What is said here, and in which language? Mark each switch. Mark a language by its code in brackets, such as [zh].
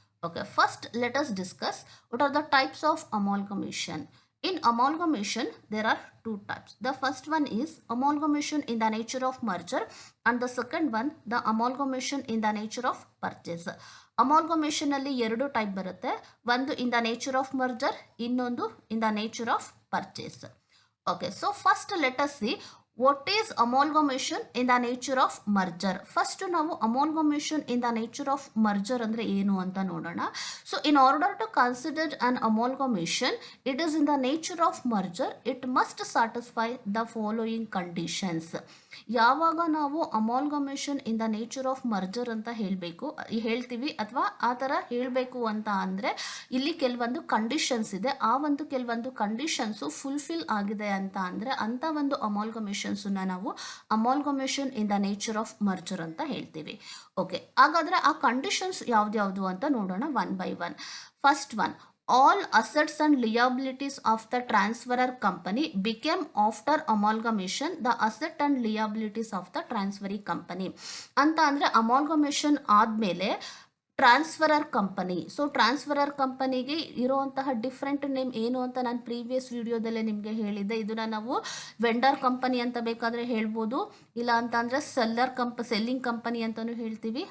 [en] Okay, first let us discuss what are the types of amalgamation. In amalgamation, there are two types. The first one is amalgamation in the nature of merger and the second one, the amalgamation in the nature of purchase. [kn] Amalgamation ಅಲ್ಲಿ ಎರಡು type ಬರುತ್ತೆ. [en] ಒಂದು in the nature of merger, ಇನ್ನೊಂದು in the nature of purchase. Okay, so first let us see what is amalgamation in the nature of merger. First ನಾವು amalgamation in the nature of merger [kn] ಅಂದ್ರೆ ಏನು ಅಂತ ನೋಡೋಣ. [en] So in order to consider an amalgamation, it is in the nature of merger, it must satisfy the following conditions. [kn] ಯಾವಾಗ ನಾವು amalgamation in the nature of merger ಅಂತ ಹೇಳ್ತೀವಿ ಅಥವಾ ಆ ಥರ ಹೇಳಬೇಕು ಅಂತ ಅಂದರೆ ಇಲ್ಲಿ ಕೆಲವೊಂದು ಕಂಡೀಷನ್ಸ್ ಇದೆ. ಆ ಒಂದು ಕೆಲವೊಂದು ಕಂಡೀಷನ್ಸು ಫುಲ್ಫಿಲ್ ಆಗಿದೆ ಅಂತ ಅಂದರೆ ಅಂಥ ಒಂದು ಅಮಾಲ್ಗಮೇಷನ್ಸನ್ನ ನಾವು amalgamation in the nature of merger ಅಂತ ಹೇಳ್ತೀವಿ. ಓಕೆ, ಹಾಗಾದರೆ ಆ ಕಂಡೀಷನ್ಸ್ ಯಾವ್ದ್ಯಾವುದು ಅಂತ ನೋಡೋಣ one by one. [en] First one, all assets and liabilities of the transferor company became after amalgamation the asset and liabilities of the transferee company. [kn] ಅಂತ ಅಂದರೆ amalgamation ಆದಮೇಲೆ transferor company, so transferor ಕಂಪನಿಗೆ ಇರುವಂತಹ different name ಏನು ಅಂತ ನಾನು previous ವಿಡಿಯೋದಲ್ಲೇ ನಿಮಗೆ ಹೇಳಿದ್ದೆ. ಇದನ್ನ ನಾವು ವೆಂಡರ್ ಕಂಪನಿ ಅಂತ ಬೇಕಾದರೆ ಹೇಳ್ಬೋದು, ಇಲ್ಲ ಅಂತ ಅಂದರೆ ಸೆಲ್ಲಿಂಗ್ ಕಂಪನಿ ಅಂತಲೂ ಹೇಳ್ತೀವಿ.